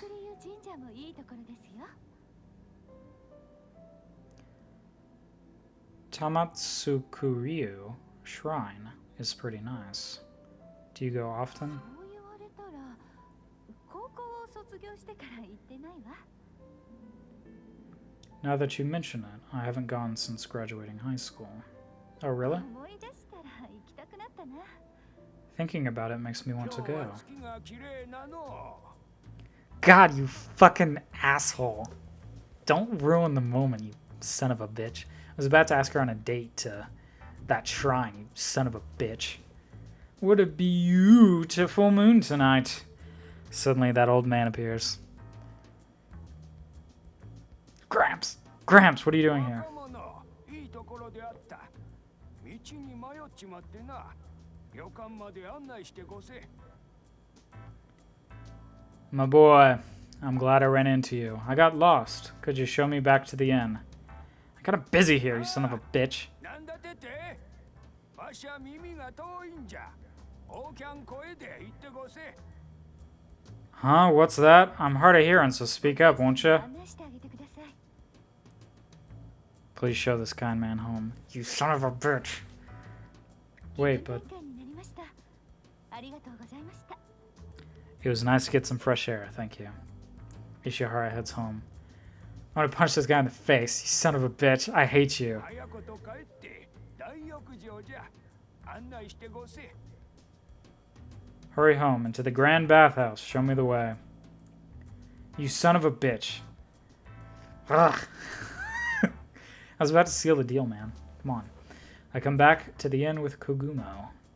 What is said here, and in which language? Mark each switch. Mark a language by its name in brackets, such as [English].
[Japanese] 造湯神社もいいところですよ。 [English] Tamatsukuryu Shrine is pretty nice. Do you go [Japanese] そ [English] often? [Japanese] う言われたら、高校を卒業してから行ってないわ。 [English] Now that you mention it, I haven't gone since graduating high school. Oh, really? [Japanese] 思い出したら行きたくなったな。 [English] Thinking about it makes me want to [Japanese] 今日 [English] go. [Japanese] は月が綺麗なの。 [English] God, you fucking asshole. Don't ruin the moment, you son of a bitch. I was about to ask her on a date to that shrine, you son of a bitch. What a beautiful moon tonight. Suddenly that old man appears. Gramps! Gramps, what are you doing here? [Japanese] 若者、いいところであった。道に迷っちまってな。旅館まで案内してごせ。 [English] My boy, I'm glad I ran into you. I got lost. Could you show me back to the inn? I got busy here, you son of a bitch. [Japanese] なんだってて？わしゃ耳が遠いんじゃ。大きゃん声で言ってごせ。 [English] Huh? What's that? I'm hard of hearing, so speak up, won't you? [Japanese] 案内してあげてください。 [English] Please show this kind man home. You son of a bitch. Wait, but [Japanese] 気分転換になりました。ありがとうございました。 [English] it was nice to get some fresh air, thank you. Ishihara heads home. I want to punch this guy in the face. You son of a bitch. I hate you. [Japanese] 早くと帰って大浴場じゃ。案内してごせ。 [English] Hurry home into the grand bathhouse. Show me the way. You son of a bitch. Ugh. I was about to seal the deal, man. Come on. I come back to the inn with Kogumo.